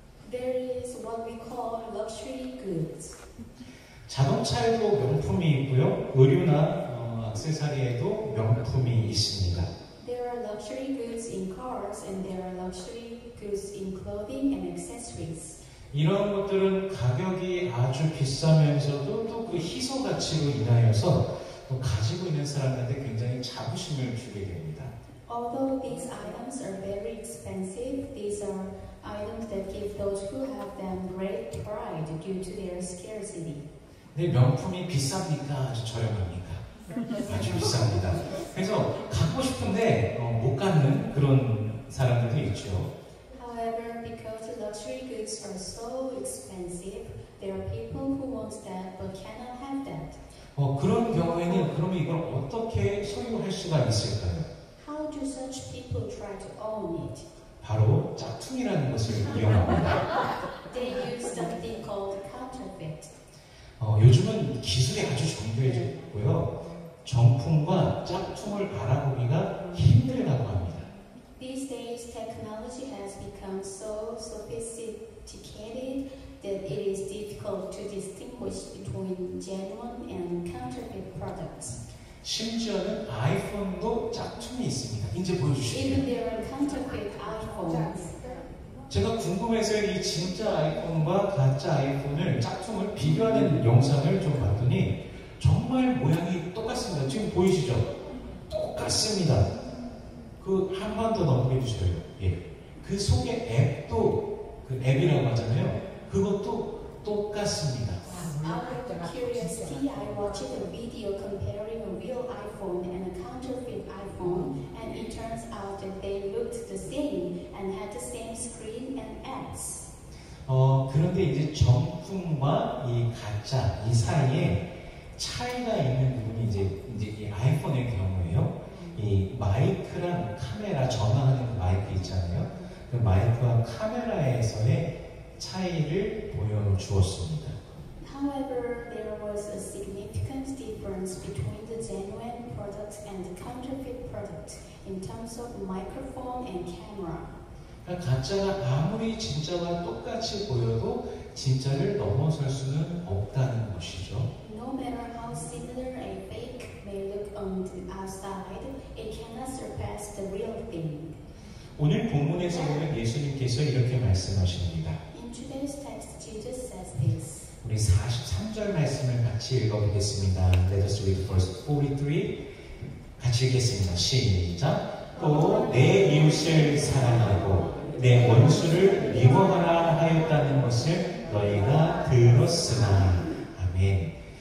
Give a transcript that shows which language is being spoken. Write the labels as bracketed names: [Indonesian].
[English] There is what we call luxury goods. [Korean] 자동차에도 명품이 있고요. 의류나 액세서리에도 명품이 있습니다. [English] There are luxury goods in cars and there are luxury goods in clothing and accessories. [Korean] 이런 것들은 가격이 아주 비싸면서도 또 그 희소 가치로 인하여서 또 가지고 있는 사람들한테 굉장히 자부심을 주게 됩니다. [English] Although these items are very expensive, these are items that give those who have them great pride due to their scarcity. [Korean] 근데 명품이 비쌉니까? 아주 저렴합니까? 아주 비쌉니다. 그래서 갖고 싶은데 못 갖는 그런 사람들도 있죠. [English] However, because the luxury goods are so expensive, there are people who want that but cannot have that. [Korean] 그런 경우에는 그러면 이걸 어떻게 소유할 수가 있을까요? [English] How do such people try to own it? [Korean] 바로 짝퉁이라는 것을 이용합니다. [English] They use something called counterfeit. [Korean] 요즘은 기술이 아주 정교해져 있고요. 정품과 짝퉁을 알아보기가 힘들다고 합니다. [English] These days, technology has become so sophisticated that it is difficult to distinguish between genuine and counterfeit products. [Korean] 심지어는 아이폰도 짝퉁이 있습니다. 이제 [English] Even [Korean] 보여주실게요. [English] there are counterfeit iPhones. [Korean] 제가 궁금해서 이 진짜 아이폰과 가짜 아이폰을 짝퉁을 비교하는 영상을 좀 봤더니 정말 모양이 똑같습니다. 지금 보이시죠? 똑같습니다. 그 한 번 더 넘겨 주세요. 예. 그 속에 앱도 그 앱이라고 하잖아요. 그것도 똑같습니다. [English] Out of curiosity, I watched a video comparing a real iPhone and a counterfeit iPhone, and it turns out that they looked the same and had the same screen and apps. [Korean] 그런데 이제 정품과 이 가짜 이 사이에 차이가 있는 부분이 이제 이 아이폰의 경우에요. 이 마이크랑 카메라 전화하는 그 마이크 있잖아요. 그 마이크와 카메라에서의 차이를 보여주었습니다. [English] However, there was a significant difference between the genuine product and the counterfeit product in terms of microphone and camera. [Korean] 그러니까 가짜가 아무리 진짜와 똑같이 보여도 진짜를 넘어설 수는 없다는 것이죠. [English] No matter how similar a fake may look on the outside, it cannot surpass the real thing. [Korean] 오늘 본문에서 보면 예수님께서 이렇게 말씀하십니다. [English] In today's text, Jesus says this. [Korean] 우리 43절 말씀을 같이 읽어보겠습니다. [English] Let us read verse 43. [Korean] 같이 읽겠습니다. 시작. 또 내 이웃을 사랑하고 내 원수를 미워하라 하였다는 것을 너희가 들었으나. 아멘.